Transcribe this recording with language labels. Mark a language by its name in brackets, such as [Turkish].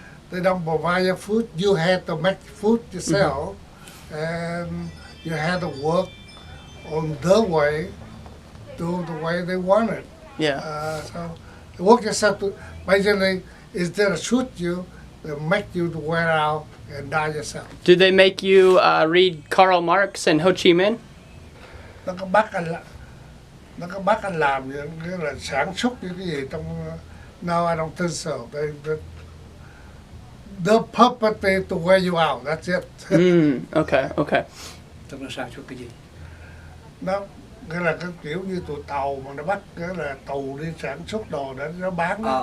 [English] They don't provide your food. You had to make food yourself, and you had to work on their way, do the way they wanted. Yeah. So work yourself to basically instead of shoot you, they make you to wear out and die yourself. Do they make you read Karl Marx and Ho Chi Minh? [Vietnamese] Nó có bắt anh làm những cái là sản xuất những cái gì trong. [English] No, I don't think so. The puppet to wear you out. That's it. Okay. [Vietnamese] Tức là sản xuất cái gì? Nó cái là cái kiểu như tụi tàu mà nó bắt cái là tù đi sản xuất đồ để nó bán.